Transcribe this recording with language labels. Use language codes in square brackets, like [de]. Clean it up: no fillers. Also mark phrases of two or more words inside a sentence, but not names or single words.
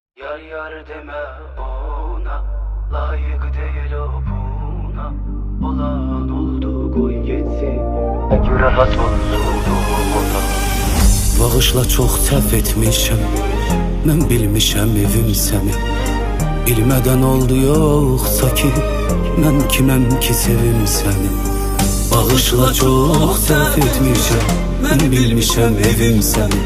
[tr] Yar yar deme ona, layık değil o buna. Olan oldu koy gitsin, pek rahat olsun ona. [az] Bağışla çox səhv etmişəm, mən bilmişəm evim səni. Bilmədən oldu yoxsa ki, mən kiməm ki sevim səni. Bağışla çox səhv etmişəm, mən bilmişəm evim səni.